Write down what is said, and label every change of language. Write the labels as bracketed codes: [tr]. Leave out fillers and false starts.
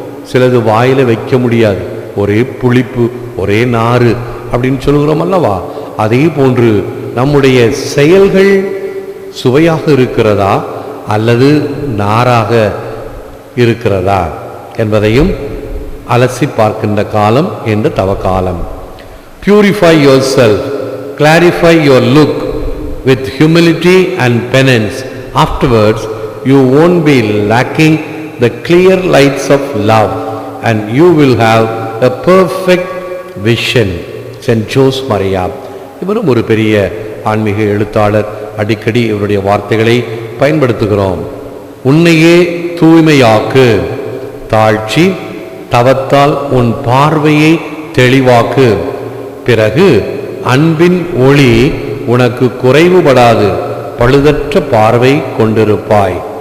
[ta] சிலது வாயில வைக்க முடியாது, ஒரே புளிப்பு, ஒரே நாறு அப்படின்னு சொல்கிறோம் அல்லவா? அதே போன்று நம்முடைய செயல்கள் சுவையாக இருக்கிறதா அல்லது நாராக இருக்கிறதா என்பதையும் அலசி பார்க்கின்ற காலம் இந்த தவக்காலம். [en] Purify yourself, clarify your look with humility and penance. Afterwards, you won't be lacking the clear lights of love and you will have a perfect vision. [ta] Saint Jose Maria. இவரும் ஒரு பெரிய ஆன்மீக எழுத்தாளர். அடிக்கடி இவருடைய வார்த்தைகளை பயன்படுத்துகிறோம். உன்னையே தூய்மையாக்கு, தாழ்ச்சி தவத்தால் உன் பார்வையை தெளிவாக்கு, பிறகு அன்பின் ஒளி உனக்கு குறைவுபடாது, பழுதற்ற பார்வை கொண்டிருப்பாய்.